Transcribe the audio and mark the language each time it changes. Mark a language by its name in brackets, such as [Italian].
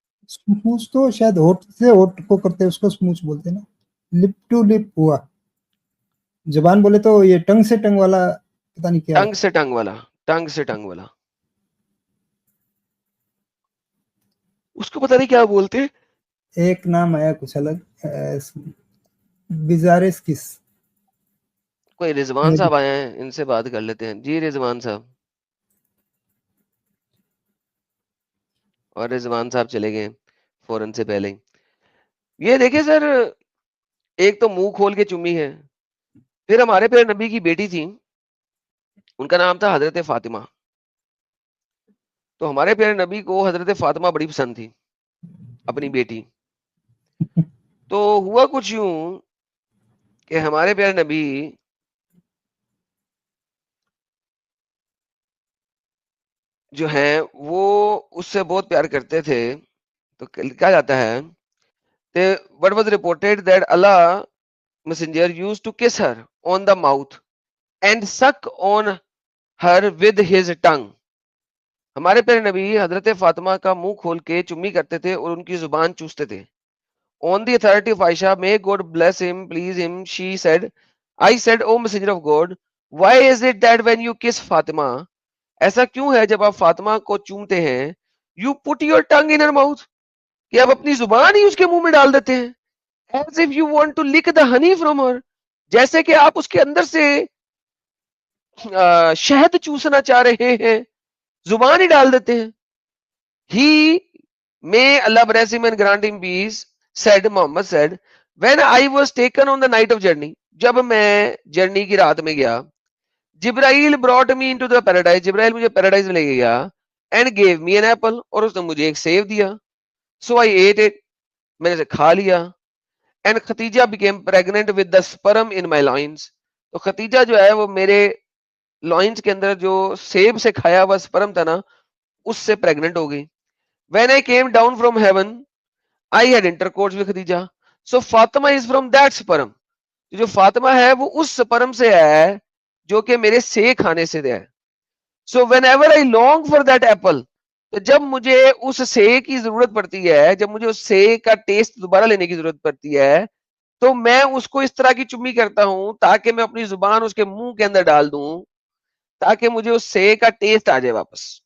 [Urdu] سموچ تو شاید ہوٹ سے ہوٹ کو کرتے ہیں, اس کو سموچ بولتے ہیں نا. لپ ٹو لپ ہوا, زبان بولے تو یہ ٹنگ سے ٹنگ والا, پتہ نہیں کیا. ٹنگ سے ٹنگ والا, ٹنگ سے ٹنگ والا, اس کو پتہ نہیں کیا بولتے. ایک نام آیا کچھ الگ, بیزارس کس. کوئی رضوان صاحب آئے ہیں, ان سے بات کر لیتے ہیں. جی رضوان صاحب. اور رضوان صاحب چلے گئے فوراً سے پہلے. یہ دیکھیں سر, ایک تو منہ کھول کے چمی ہے. پھر ہمارے پیارے نبی کی بیٹی تھی, ان کا نام تھا حضرت فاطمہ. تو ہمارے پیارے نبی کو حضرت فاطمہ بڑی پسند تھی, اپنی بیٹی. تو ہوا کچھ یوں کہ ہمارے پیارے نبی جو ہیں وہ اس سے بہت پیار کرتے تھے. تو کہا جاتا ہے [English] what was reported that Allah messenger used to kiss her on the mouth and suck on her with his tongue. [Urdu] ہمارے پیارے نبی حضرت فاطمہ کا منہ کھول کے چمی کرتے تھے اور ان کی زبان چوستے تھے. [English] On the authority of Aisha, may God bless him, please him, she said, I said, O messenger of God, why is it that when you kiss Fatima, [Urdu] ایسا کیوں ہے جب آپ فاطمہ کو چومتے ہیں, [English] you put your tongue in her mouth, [Urdu] کہ آپ اپنی زبان ہی اس کے منہ میں ڈال دیتے ہیں, [English] as if you want to lick the honey from her, [Urdu] جیسے کہ آپ اس کے اندر سے شہد چوسنا چاہ رہے ہیں, زبان ہی ڈال دیتے ہیں. [English] He may Allah bless him and grant him peace said, Muhammad said, when I was taken on the night of journey, [Urdu] جب میں جرنی کی رات میں گیا, [English] جبرائیل brought me into the paradise, [Urdu] جبرائیل مجھے پیراڈائز میں لے کے گیا, [English] and gave me an apple, [Urdu] اور اس نے مجھے ایک سیب دیا. [English] So I ate it, [Urdu] میں نے اسے کھا لیا. [English] And Khatija became pregnant with the sperm in my loins, [Urdu] تو ختیجہ جو ہے وہ میرے لوئنز کے اندر جو سیب سے کھایا ہوا سپرم تھا نا, اس سے پریگننٹ ہو گئی. [English] When I came down from heaven, I had intercourse with Khadija. So Fatima is from that sperm. [Urdu] جو فاطمہ ہے وہ اس سپرم سے ہے جو کہ میرے سے کھانے سے ہے. So whenever I long for that apple, تو جب مجھے اس سے کی ضرورت پڑتی ہے, جب مجھے اس سے کا ٹیسٹ دوبارہ لینے کی ضرورت پڑتی ہے, تو میں اس کو اس طرح کی چمی کرتا ہوں تاکہ میں اپنی زبان اس کے منہ کے اندر ڈال دوں, تاکہ مجھے اس سے کا ٹیسٹ آ جائے واپس.